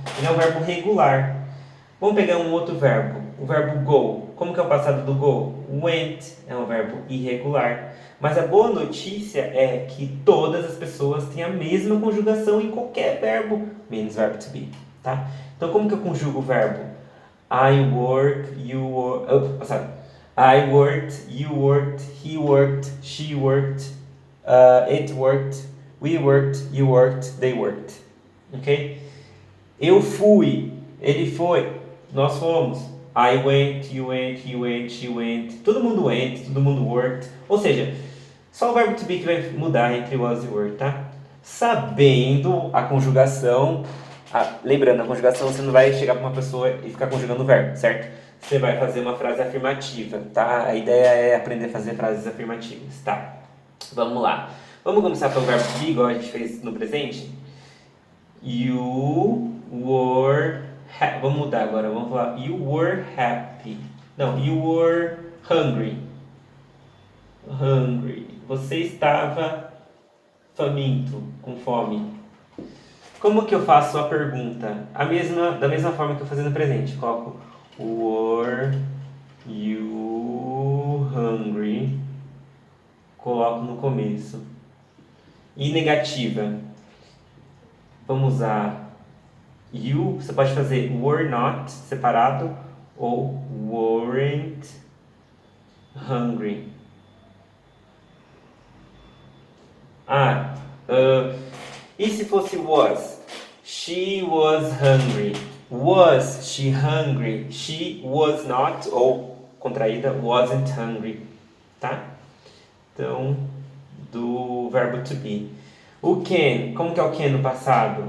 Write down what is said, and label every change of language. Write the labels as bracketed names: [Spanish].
[Portuguese] Ele é um verbo regular. Vamos pegar um outro verbo, o verbo go. Como que é o passado do go? Went, é um verbo irregular. Mas a boa notícia é que todas as pessoas têm a mesma conjugação em qualquer verbo, menos verbo to be, tá? Então como que eu conjugo o verbo? [English] I work, you work, I worked, you worked, he worked, she worked, it worked, we worked, you worked, they worked. Ok? [Portuguese] Eu fui, ele foi, nós fomos. [English] I went, you went, he went, she went. [Portuguese] Todo mundo went, todo mundo worked. Ou seja, só o verbo to be que vai mudar entre was e were, tá? Sabendo a conjugação, lembrando, a conjugação você não vai chegar para uma pessoa e ficar conjugando o verbo, certo? Você vai fazer uma frase afirmativa, tá? A ideia é aprender a fazer frases afirmativas, tá? Vamos lá. Vamos começar pelo verbo to be, igual a gente fez no presente? You were vamos mudar agora, vamos falar [English] you were happy. Não, you were hungry. Hungry. [Portuguese] Você estava faminto, com fome. Como que eu faço a pergunta? Da mesma forma que eu fazia no presente. Coloco [English] were you hungry? [Portuguese] Coloco no começo. E negativa. Vamos usar you, você pode fazer were not separado ou weren't hungry. E se fosse [English] was? She was hungry. Was she hungry? She was not, [Portuguese] ou contraída, [English] wasn't hungry. [Portuguese] Tá? Então, do verbo to be. O can, como que é o can no passado?